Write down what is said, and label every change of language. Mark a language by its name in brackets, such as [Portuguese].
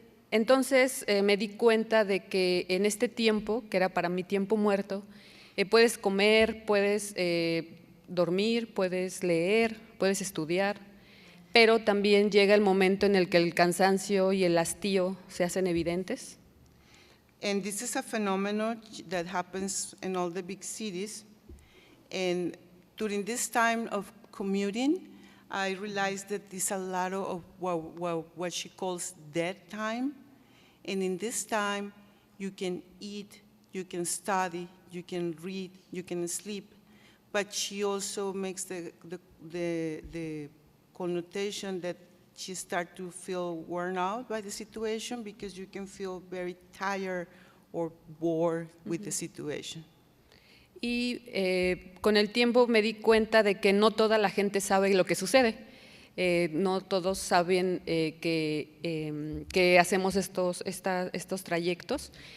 [Spanish] Entonces me di cuenta de que en este tiempo, que era para mi tiempo muerto, puedes comer, puedes dormir, puedes leer, puedes estudiar, pero también llega el momento en el que el cansancio y el hastío se hacen evidentes. [English] And this is a phenomenon that happens in all the big cities. And during this time of commuting, I realized that there's a lot of what she calls dead time. And in this time, you can eat, you can study, you can read, you can sleep. but she also makes the connotation that she start to feel worn out by the situation because you can feel very tired or bored with the situation. [Spanish] Y con el tiempo me di cuenta de que no toda la gente sabe lo que sucede. No todos saben que hacemos estos trayectos.